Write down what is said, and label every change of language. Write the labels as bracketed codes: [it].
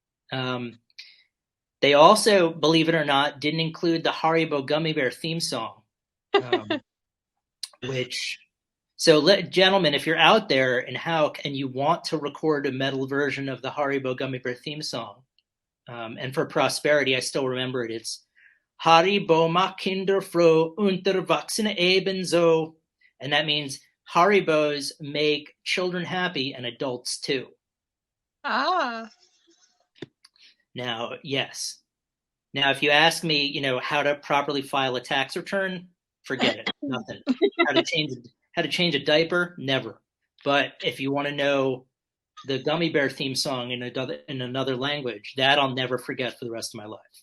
[en] Um, they also, believe it or not, didn't include the Haribo Gummy Bear theme song, um, which. So, gentlemen, if you're out there in Hauch and you want to record a metal version of the Haribo Gummy Bear theme song, and for prosperity, I still remember it. [de] It's Haribo macht Kinder froh und Erwachsene ebenso. [en] And that means Haribos make children happy and adults too. Ah. Now, yes. Now, if you ask me, how to properly file a tax return, forget it. Nothing. How to change a diaper, never. But if you want to know the Gummy Bear theme song in another language, that I'll never forget for the rest of my life.